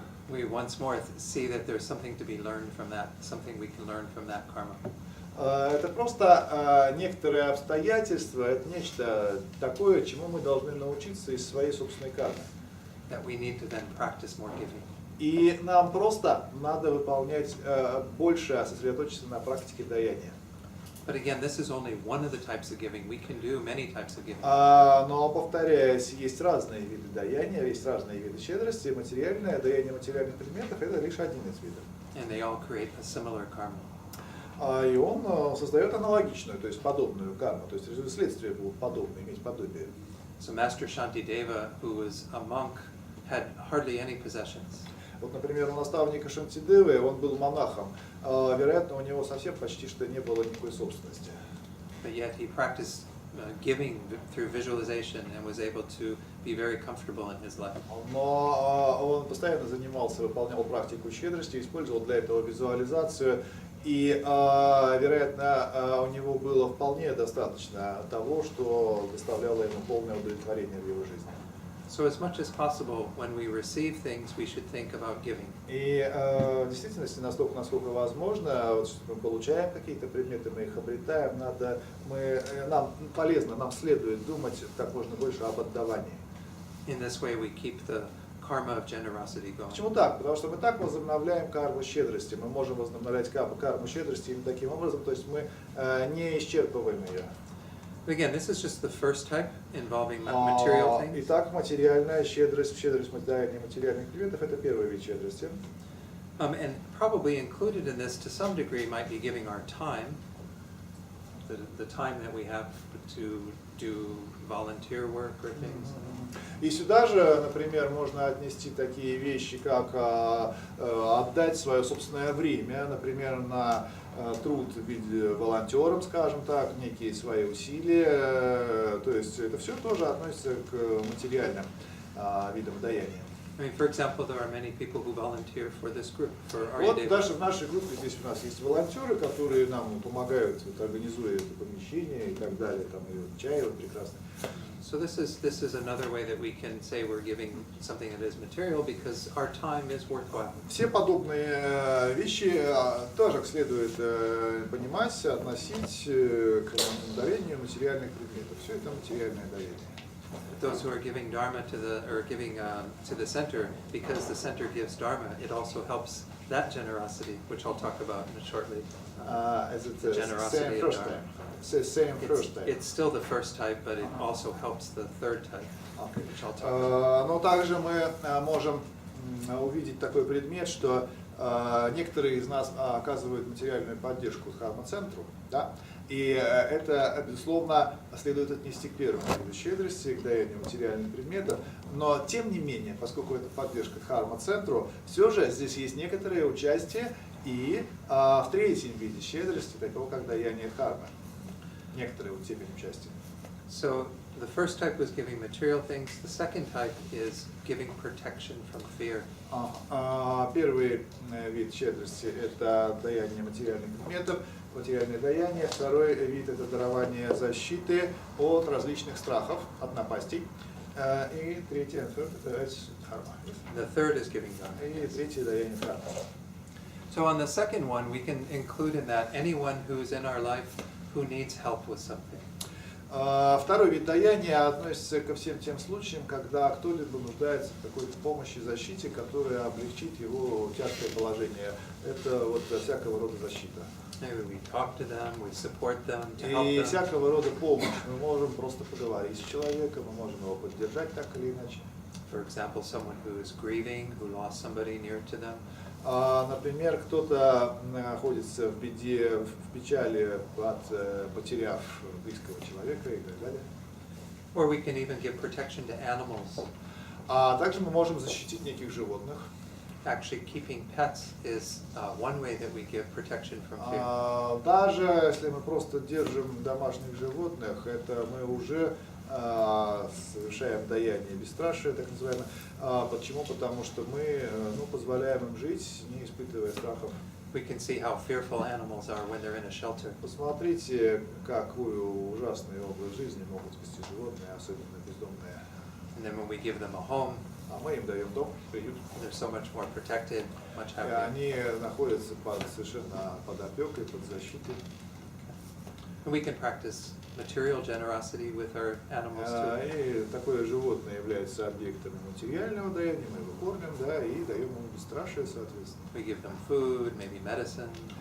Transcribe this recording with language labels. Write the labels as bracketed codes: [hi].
[en] We once more see that there's something to be learned from that, something we can learn from that karma. [ru] Это просто некоторые обстоятельства, это нечто такое, чему мы должны научиться из своей собственной кармы. [en] That we need to then practice more giving. [ru] И нам просто надо выполнять больше, сосредоточиться на практике даяния. [en] But again, this is only one of the types of giving. We can do many types of giving. [ru] Но, повторяюсь, есть разные виды даяния, есть разные виды щедрости. Материальное даяние материальных предметов – это лишь один из видов. [en] And they all create a similar karma. [ru] И он создает аналогичную, то есть подобную карму, то есть следствия будут подобные, иметь подобие. [en] So Master Shantideva, who was a monk, had hardly any possessions. [ru] Вот, например, у наставника Шантидевы, он был монахом, вероятно, у него совсем почти что не было никакой собственности. [en] But yet he practiced giving through visualization and was able to be very comfortable in his life. [ru] Но он постоянно занимался, выполнял практику щедрости, использовал для этого визуализацию, и, вероятно, у него было вполне достаточно того, что доставляло ему полное удовлетворение в его жизни. [en] So as much as possible, when we receive things, we should think about giving. [ru] И в действительности, настолько, насколько возможно, вот, что мы получаем какие-то предметы, мы их обретаем, нам полезно, нам следует думать как можно больше об отдавании. [en] In this way, we keep the karma of generosity going. [ru] Почему так? Потому что мы так возобновляем карму щедрости. Мы можем возобновлять карму щедрости именно таким образом, то есть мы не исчерпываем ее. [en] Again, this is just the first type involving material things. [ru] Итак, материальная щедрость, щедрость материальных предметов – это первый вид щедрости. [en] And probably included in this to some degree might be giving our time, the time that we have to do volunteer work or things. [ru] И сюда же, например, можно отнести такие вещи, как отдать свое собственное время, например, на труд в виде волонтером, скажем так, некие свои усилия. То есть это все тоже относится к материальным видам даяния. [en] I mean, for example, there are many people who volunteer for this group, for our [ru] Вот даже в нашей группе здесь у нас есть волонтеры, которые нам помогают, организуя это помещение и так далее, там и чай вот прекрасный. [en] So this is another way that we can say we're giving something that is material because our time is worthwhile. [ru] Все подобные вещи тоже следует понимать, относить к дарению материальных предметов. Все это материальное дарение. [en] Those who are giving dharma giving to the center, because the center gives dharma, it also helps that generosity, which I'll talk about shortly. The generosity of dharma. First type. It's still the first type, but it also helps the third type, which I'll talk about. [ru] Но также мы можем увидеть такой предмет, что некоторые из нас оказывают материальную поддержку дхарма-центру, да? И это, безусловно, следует отнести к первому виду щедрости, к даянию материальных предметов. Но, тем не менее, поскольку это поддержка дхарма-центру, все же здесь есть некоторое участие и в третьем виде щедрости, такого как даяние дхармы. Некоторые вот степень участия. [en] So the first type was giving material things. The second type is giving protection from fear. [ru] Первый вид щедрости – это даяние материальных предметов, материальное даяние. Второй вид – это дарование защиты от различных страхов, от напастей. И третий – это дхарма. [en] The third is giving dharma. [ru] И третье – даяние дхарма. [en] So on the second one, we can include in that anyone who's in our life who needs help with something. [ru] Второй вид даяния относится ко всем тем случаям, когда кто-либо нуждается в какой-то помощи и защите, которая облегчит его тяжкое положение. Это вот всякого рода защита. [en] Maybe we talk to them, we support them, to help [ru] И [en] them. [ru] всякого рода помощь. Мы можем просто поговорить с человеком, мы можем его поддержать так или иначе. [en] For example, someone who is grieving, who lost somebody near to them. [ru] Например, кто-то находится в беде, в печали, потеряв близкого человека и так далее. [en] Or we can even give protection to animals. [ru] Также мы можем защитить неких животных. [en] Actually, keeping pets is one way that we give protection from fear. [ru] Даже если мы просто держим домашних животных, это мы уже совершаем даяние бесстрашия, так называемое. Почему? Потому что мы позволяем им жить, не испытывая страхов. [en] We can see how fearful animals are when they're in a shelter. [ru] Посмотрите, какую ужасный образ жизни могут вести животные, особенно бездомные. [en] And then when we give them a home, [ru] Мы им даем дом, приют. [en] they're so much more protected, much [ru] И [en] happier. [ru] они находятся совершенно под опекой, под защитой. [en] And we can practice material generosity with our animals too. [ru] И такое животное является объектом материального даяния, мы его кормим, да, и даем ему бесстрашие, соответственно. [en] We give them food, maybe medicine.